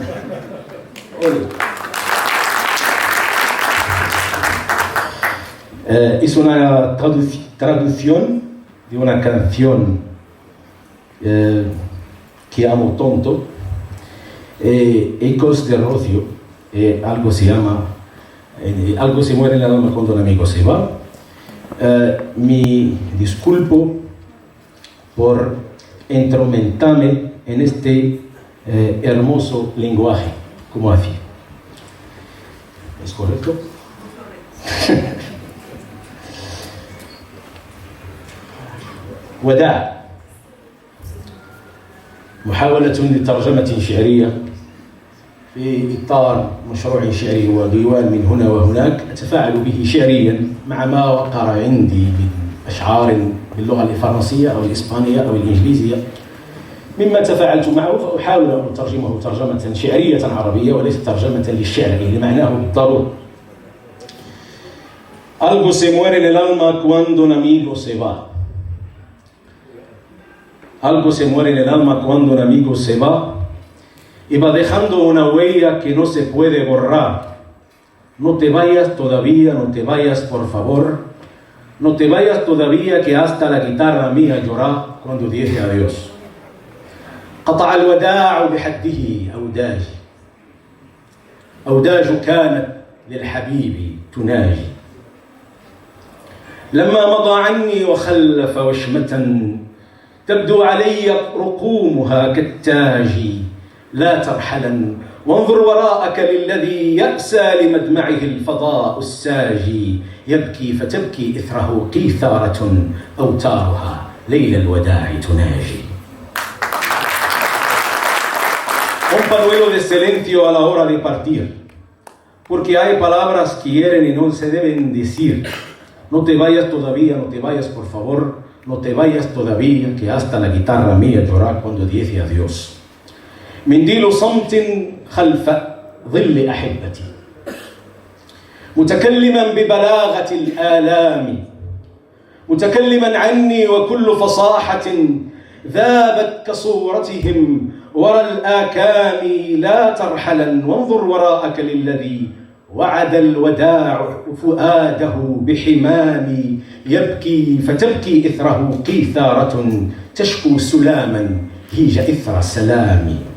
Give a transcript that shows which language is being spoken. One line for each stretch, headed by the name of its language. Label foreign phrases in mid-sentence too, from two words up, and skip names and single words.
Spanish: Es una traducción de una canción que amo tonto, Ecos de Rocio, algo se llama, algo se muere en el alma cuando un amigo se va. Me disculpo por entrometerme en este hermoso lenguaje, como así. ¿Es correcto?
Arabic: وداع، محاولة لترجمة شعرية في إطار مشروع شعري وديوان من هنا وهناك أتفاعل به شعريا مع ما وقر عندي من أشعار باللغة الفرنسية أو الإسبانية أو الإنجليزية مما تفاعلت معه، فأحاول أن أترجمه ترجمة شعرية عربية وليس ترجمة للشعر لمعناه بالضرورة.
Spanish: Algo se muere en el alma cuando un amigo se va. Algo se muere en el alma cuando un amigo se va y va dejando una huella que no se puede borrar. No te vayas todavía, no te vayas por favor, no te vayas todavía que hasta la guitarra mía llora cuando dice adiós.
Arabic: قطع الوداع بحده أوداج كانت للحبيب تناجي لما مضى عني وخلف وشمة تبدو علي رقومها كالتاج لا ترحلا وانظر وراءك للذي يأسى لمدمعه الفضاء الساجي يبكي فتبكي إثره قيثارة أوتارها ليل الوداع تناجي.
Spanish: Un panuelo de silencio a la hora de partir, porque hay palabras que hieren y no se deben decir. No te vayas todavía, no te vayas por favor, no te vayas todavía que hasta la guitarra mía llora cuando dice adiós.
Arabic: منديل صمت خلف ظل أحبتي متكلما ببلاغة الآلام متكلما عني وكل فصاحة ذابت كصورتهم ورا الآكام لا ترحلا وانظر وراءك للذي وعد الوداع فؤاده بحمام يبكي فتبكي إثره قيثارة تشكو سلاما هيج إثر السلام.